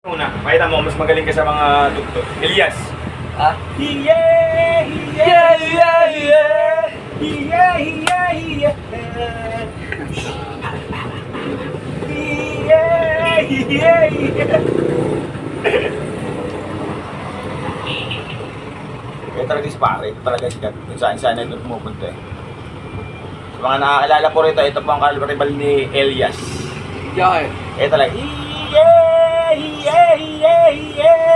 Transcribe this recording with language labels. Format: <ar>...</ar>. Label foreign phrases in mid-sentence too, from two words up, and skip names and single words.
<tl>Una, pakita mo, mas magaling ka sa mga tugtog. Elias. Ah?</tl> <en>Yeah, yeah, yeah, yeah. Yeah, yeah, yeah. Yeah, yeah, yeah.</en> <tl>Kaya talaga si pare, ito talaga sikat. Kung saan ito pumupunta eh. Sa mga naaalala ko rito, ito po ang kalibal ni Elias.</tl> <en>Yeah.</en> <tl>Ito talaga.</tl> <en>Yeah, yeah, yeah, yeah.</en>